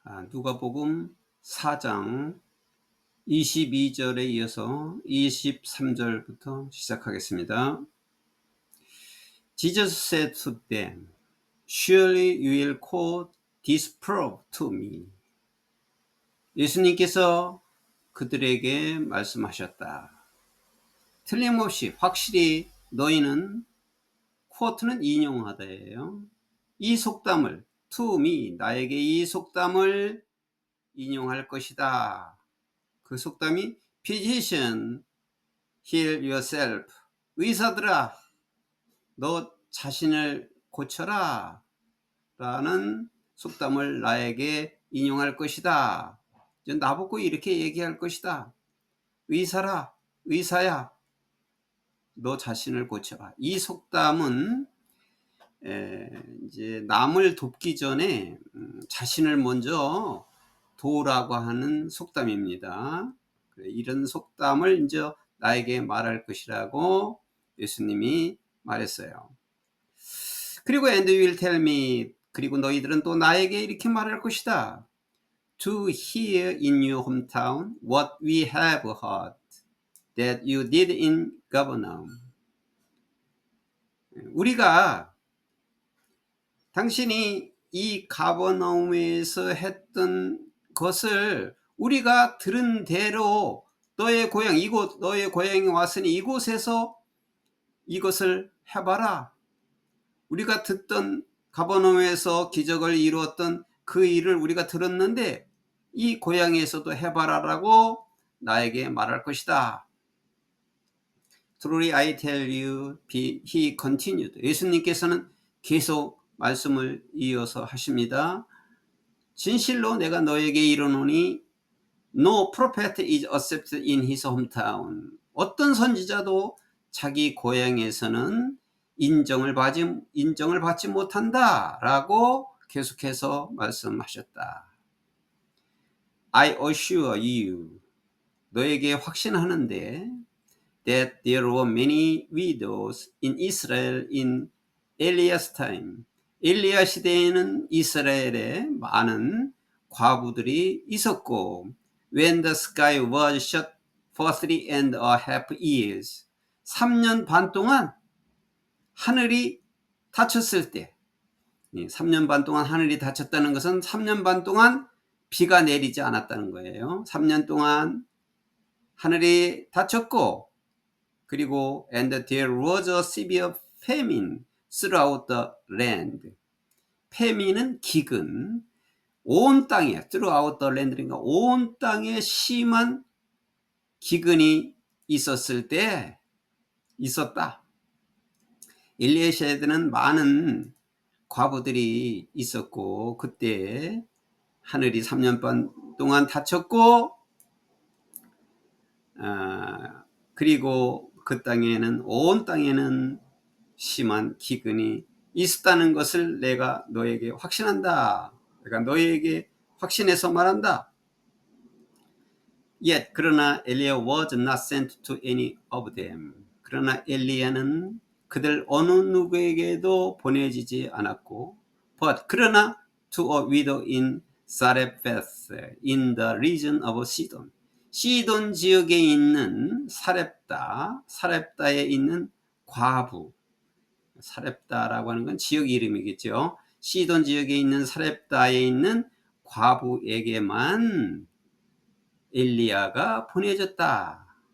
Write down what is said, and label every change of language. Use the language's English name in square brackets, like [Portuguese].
[Korean] 누가복음 4장 22절에 이어서 23절부터 시작하겠습니다. [English] Jesus said to them, Surely you will call this proof to me. [Korean] 예수님께서 그들에게 말씀하셨다. 틀림없이 확실히 너희는 quote는 인용하다예요. 이 속담을 [English] to me, [Korean] 나에게 이 속담을 인용할 것이다. 그 속담이 [English] Physician, heal yourself. [Korean] 의사들아, 너 자신을 고쳐라. 라는 속담을 나에게 인용할 것이다. 나보고 이렇게 얘기할 것이다. 의사라, 의사야, 너 자신을 고쳐라. 이 속담은 이제 남을 돕기 전에 자신을 먼저 도우라고 하는 속담입니다. 이런 속담을 이제 나에게 말할 것이라고 예수님이 말했어요. 그리고 [English] and you will tell me, [Korean] 그리고 너희들은 또 나에게 이렇게 말할 것이다. [English] To hear in your hometown what we have heard that you did in Capernaum. [Korean] 우리가 당신이 이 가버나움에서 했던 것을 우리가 들은 대로 너의 고향 이곳, 너의 고향에 왔으니 이곳에서 이것을 해봐라. 우리가 듣던 가버나움에서 기적을 이루었던 그 일을 우리가 들었는데 이 고향에서도 해봐라라고 나에게 말할 것이다. [English] Truly I tell you, he continued. [Korean] 예수님께서는 계속 말씀을 이어서 하십니다. 진실로 내가 너에게 이르노니 [English] No prophet is accepted in his hometown. [Korean] 어떤 선지자도 자기 고향에서는 인정을 받지 못한다 라고 계속해서 말씀하셨다. [English] I assure you, [Korean] 너에게 확신하는데 [English] that there were many widows in Israel in Elias time. [Korean] 엘리야 시대에는 이스라엘에 많은 과부들이 있었고 [English] when the sky was shut for 3.5 years. [Korean] 3년 반 동안 하늘이 닫혔을 때 3년 반 동안 하늘이 닫혔다는 것은 3년 반 동안 비가 내리지 않았다는 거예요. 3년 동안 하늘이 닫혔고 그리고 [English] and there was a severe famine throughout the land. [Korean] 패민은 기근, 온 땅에 [English] throughout the land [Korean] 니까 온 땅에 심한 기근이 있었을 때 있었다. 엘리야 시대에는 많은 과부들이 있었고 그때 하늘이 3년 반 동안 닫혔고 그리고 그 땅에는 온 땅에는 심한 기근이 있었다는 것을 내가 너에게 확신한다. 내가 너에게 확신해서 말한다. [English] Yet [Korean] 그러나 [English] 엘리야 was not sent to any of them. [Korean] 그러나 엘리야는 그들 어느 누구에게도 보내지지 않았고 [English] but [Korean] 그러나 [English] to a widow in Zarephath in the region of Sidon. [Korean] 시돈 지역에 있는 사렙다에 있는 과부. 사렙다라고 하는 건 지역 이름이겠죠. 시돈 지역에 있는 사렙다에 있는 과부에게만 엘리야가 보내졌다.